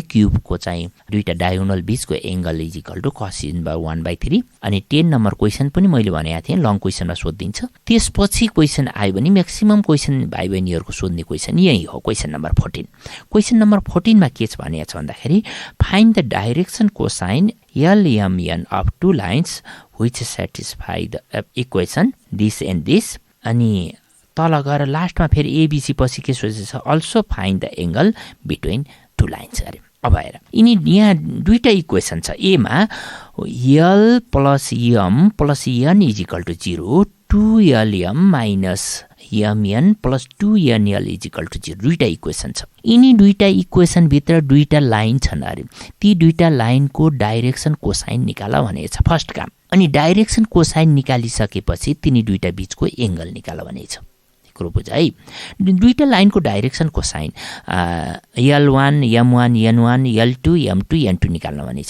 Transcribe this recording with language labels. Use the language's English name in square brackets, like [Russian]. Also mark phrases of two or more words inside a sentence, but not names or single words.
[Nepali] क्युबको चाहिँ दुईटा डायगोनल बीचको एंगल [English] is equal to [Nepali] cos 1/3। अनि 10 नम्बर क्वेसन पनि मैले भनेको थिएँ [English] long questionमा [Nepali] सोधिदिन्छ। त्यसपछि क्वेसन आयो भने [English] maximum question [Nepali] भाइ बहिनीहरूको सोध्ने क्वेसन यही हो, [English] question number [Nepali] 14। [English] question number 14 [Nepali] मा के छ भनेको छ भन्दाखेरि [English] find the direction cosine LMN of two lines which satisfy the equation this and this. [Nepali] अनि तल गएर लास्टमा फेरि एबिसी पछि के सोचेछ, [English] also find the angle between two lines [Nepali] अरे। अब हेर, यहाँ दुईटा इक्वेसन छ। [English] एमा L plus M plus N is equal to 0, 2LM minus MN plus 2NL is equal to 0 [Nepali] दुईटा इक्वेसन छ। यिनी दुईटा इक्वेसन भित्र दुईटा लाइन छन् अरे। ती दुईटा लाइनको [English] direction cosine [Nepali] निकाल भनेको छ फर्स्ट काम। अनि [English] direction cosine [Nepali] निकालिसकेपछि तिनी दुईटा बीचको एंगल निकाल भनेको छ। कुरो बुझ है। दुईटा लाइनको [English] direction cosine [Nepali] L1 M1 N1 L2 M2 N2 निकाल्न भनेछ।